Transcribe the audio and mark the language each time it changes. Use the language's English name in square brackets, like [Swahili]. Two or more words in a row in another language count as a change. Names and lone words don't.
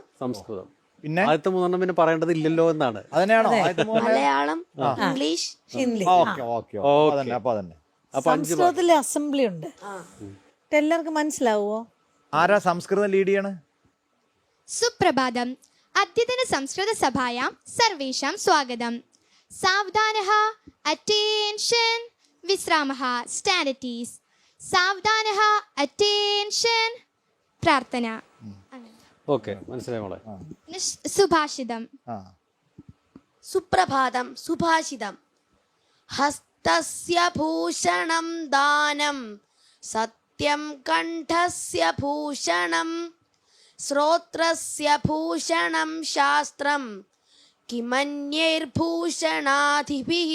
[Malayalam] പിന്നെ ആദ്യത്തെ 3 പിന്നെ പറയേണ്ടതില്ലല്ലോ എന്നാണ്. അതിനാണോ? മലയാളം, ഇംഗ്ലീഷ്, ഹിന്ദി. സംസ്കൃതത്തിലെ അസംബ്ലി ഉണ്ട്. എല്ലാവർക്കും മനസ്സിലാവുമോ? ആരാ സംസ്കൃതം ലീഡ് ചെയ്യണ? സുപ്രഭാതം. [Sanskrit] अद्यतन संस्कृत सभायां सर्वेषां स्वागतम्। सावधानः, अटेन्शन, विश्रामः, [English] stand at ease. [Sanskrit] सावधानः, अटेन्शन, प्रार्थന. [Malayalam] ഓക്കെ, മനസ്സിലായി മോളെ. പിന്നെ സുഭാഷിതം. സുപ്രഭാതം, സുഭാഷിതം. [Sanskrit] ഹസ്തസ്യ ഭൂഷണം ദാനം, സത്യം കണ്ഠസ്യ ഭൂഷണം, ശ്രോത്രസ്യ ഭൂഷണം ശാസ്ത്രം, കിമന്യൈർഭൂഷണാധിഭിഃ.